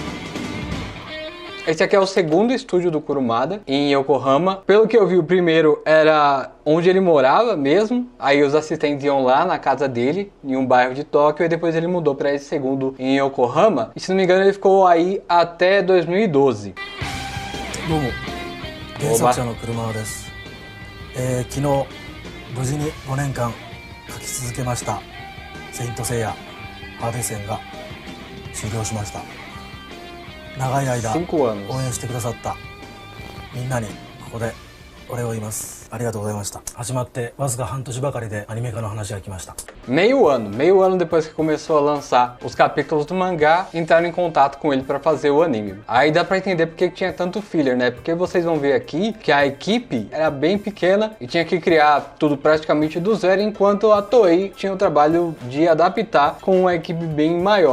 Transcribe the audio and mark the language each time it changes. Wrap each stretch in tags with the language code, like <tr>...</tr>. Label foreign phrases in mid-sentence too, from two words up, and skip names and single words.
<pt>Esse aqui é o segundo estúdio do Kurumada, em Yokohama. Pelo que eu vi, o primeiro era onde ele morava mesmo. Aí os assistentes iam lá na casa dele, em um bairro de Tóquio. E depois ele mudou para esse segundo em Yokohama. E se não me engano, ele ficou aí até 2012.</pt> <ja>どうも、原作者の車です。昨日無事に5年間書き続けましたセイントセイヤハーデ戦が終了しました。長い間応援してくださったみんなにここでお礼を言います。ありがとうございました。始まってわずか半年ばかりでアニメ化の話が来ました。</ja> <pt>Meio ano depois que começou a lançar os capítulos do mangá, entraram em contato com ele para fazer o anime. Aí dá para entender porque tinha tanto filler, né? Porque vocês vão ver aqui que a equipe era bem pequena e tinha que criar tudo praticamente do zero, enquanto a Toei tinha o trabalho de adaptar com uma equipe bem maior.</pt>